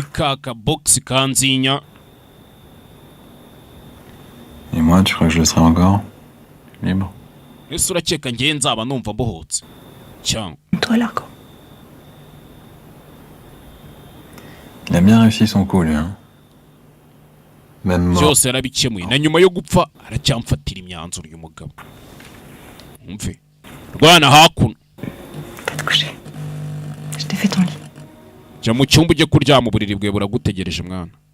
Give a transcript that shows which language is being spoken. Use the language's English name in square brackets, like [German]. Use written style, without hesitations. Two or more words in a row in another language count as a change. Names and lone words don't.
[French] Et moi, tu crois que je le serai encore? Libre? Toi, Largo. Il a bien réussi son coup, lui, hein. Même mort. [Kinyarwanda] Byose yarabikemuye na nyuma yo gupfa aracyamfatira imyanzuro y'umugabo. Umve. Rwana hakuno. [French] Va te coucher. Je t'ai fait ton lit. [Kinyarwanda] Jya mu cyumba ujye kuryama uburiri bwe buragutegereje mwana.